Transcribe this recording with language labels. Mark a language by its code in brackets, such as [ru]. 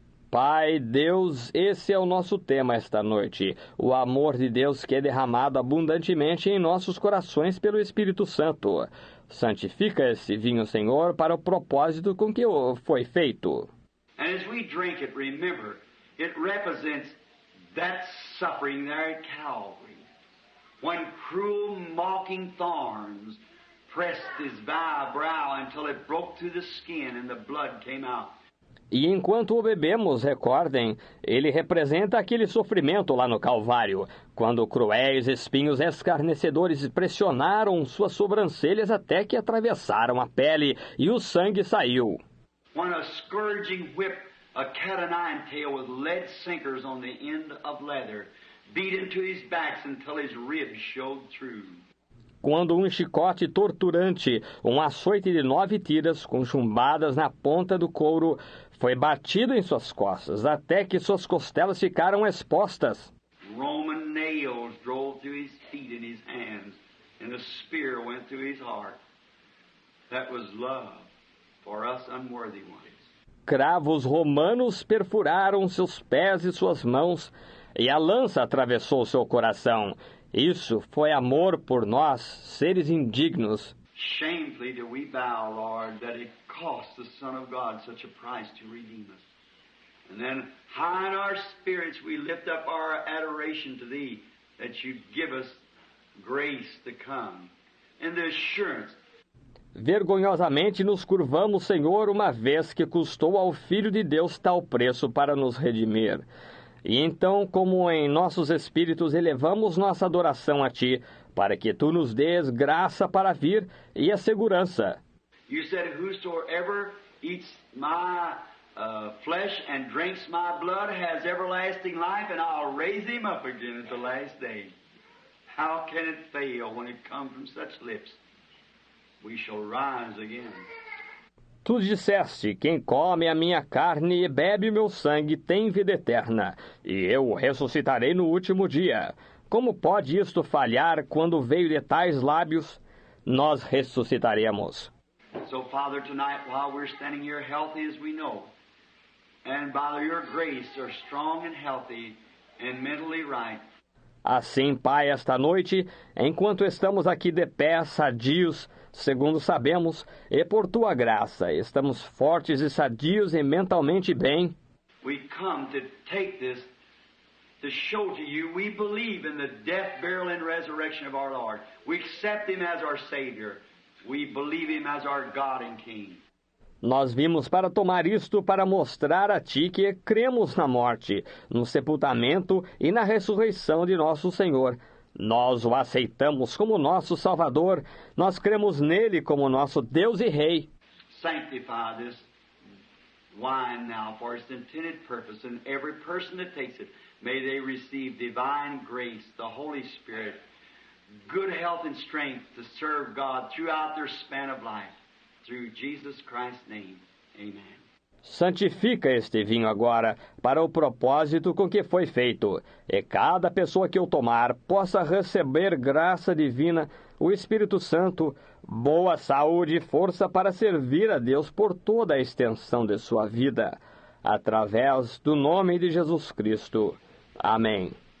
[pt] Pai, Deus, esse é o nosso tema esta noite, o amor de Deus que é derramado abundantemente em nossos corações pelo Espírito Santo. Santifica esse vinho, Senhor, para o propósito com que foi feito. [en] And as we drink it, remember, it represents that suffering there at Calvary, when cruel, mocking thorns pressed his vile brow until it broke through the skin and the blood came out. [pt] E enquanto o bebemos, recordem, ele representa aquele sofrimento lá no Calvário, quando cruéis espinhos escarnecedores pressionaram suas sobrancelhas até que atravessaram a pele e o sangue saiu. [en] When a scourging whip, a cat-o'-nine-tail with lead sinkers on the end of leather, beat into his backs until his ribs showed through. [pt] Quando um chicote torturante, um açoite de 9 tiras com chumbadas na ponta do couro, foi batido em suas costas, até que suas costelas ficaram expostas. [en] Roman nails drove through his feet and his hands, and a spear went through his heart. That was love for us unworthy ones. [pt] Cravos romanos perfuraram seus pés e suas mãos, e a lança atravessou seu coração. Isso foi amor por nós, seres indignos. [en] Shamefully do we bow, Lord, that it cost the Son of God such a price to redeem us. And then high in our spirits we lift up our adoration to Thee, that You give us grace to come, and the assurance. [pt] Vergonhosamente nos curvamos, Senhor, uma vez que custou ao Filho de Deus tal preço para nos redimir. E então, como em nossos espíritos elevamos nossa adoração a Ti, para que Tu nos dês graça para vir e a segurança. [en] You said, whosoever eats my flesh and drinks my blood has everlasting life, and I'll raise him up again at the last day. How can it fail when it comes from such lips? We shall rise again. [pt] Tu disseste, quem come a minha carne e bebe o meu sangue tem vida eterna, e eu o ressuscitarei no último dia. Como pode isto falhar quando veio de tais lábios? Nós ressuscitaremos. [en] So, Father, tonight, while we're standing here healthy as we know, and by your grace are strong and healthy and mentally right. [pt] Assim, Pai, esta noite, enquanto estamos aqui de pé, sadios, segundo sabemos, e por Tua graça, estamos fortes e sadios e mentalmente bem. [en] We come to take this to show to you we believe in the death, burial, and resurrection of our Lord. We accept Him as our Savior. We believe Him as our God and King. [pt] Nós vimos para tomar isto para mostrar a Ti que cremos na morte, no sepultamento e na ressurreição de nosso Senhor. Nós o aceitamos como nosso Salvador, nós cremos nele como nosso Deus e Rei. [en] Sanctify this wine now for its intended purpose, and every person that takes it, may they receive divine grace, the Holy Spirit, good health and strength to serve God throughout their span of life. Through Jesus Christ's name. Amen. [pt] Santifica este vinho agora para o propósito com que foi feito, e cada pessoa que o tomar possa receber graça divina, o Espírito Santo, boa saúde e força para servir a Deus por toda a extensão de sua vida, através do nome de Jesus Cristo. Amém.